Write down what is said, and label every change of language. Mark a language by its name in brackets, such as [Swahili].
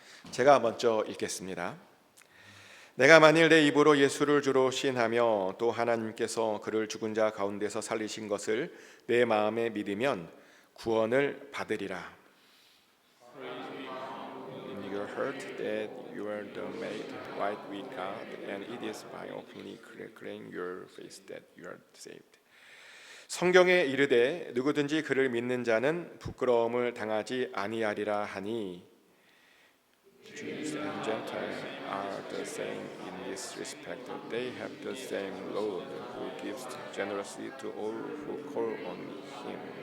[Korean] 제가 먼저 읽겠습니다. 내가 만일 내 입으로 예수를 주로 시인하며 또 하나님께서 그를 죽은 자 가운데서 살리신 것을 내 마음에 믿으면 구원을 받으리라. [English] In your heart that you are made right with God, and it is by openly declaring your faith that you are saved. [Korean] 성경에 이르되 누구든지 그를 믿는 자는 부끄러움을 당하지 아니하리라 하니 [English] Jews and Gentiles are the same in this respect. They have the same Lord who gives generously to all who call on Him.